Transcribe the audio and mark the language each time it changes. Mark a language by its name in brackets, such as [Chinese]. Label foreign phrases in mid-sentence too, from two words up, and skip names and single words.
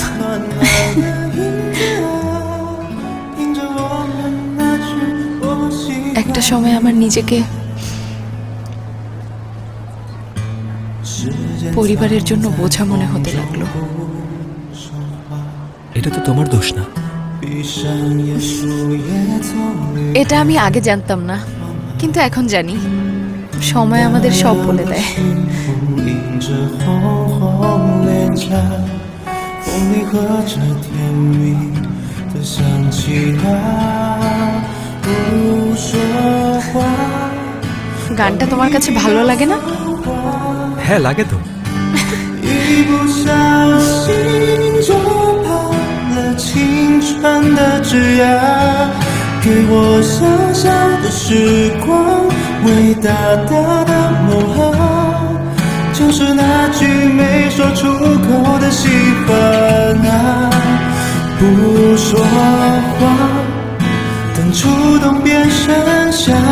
[Bangla] একটা সময় আমার নিজেকে পরিবারের জন্য বোঝা মনে হতে লাগলো। এটা তো তোমার দোষ না। এটা আমি আগে জানতাম না, কিন্তু এখন জানি। সময় আমাদের সব বলে দেয়। [Chinese] 映着红红脸颊，风里和着甜蜜的香气啊，不说话。 [Bangla] গানটা তোমার কাছে ভালো লাগে না? হ্যাঁ লাগে তো। [Chinese] 一不小心就跑了青春的枝桠，给我小小的时光，伟大大的梦啊，就是那句没说出口的喜欢啊，不说话，等触动变剩下，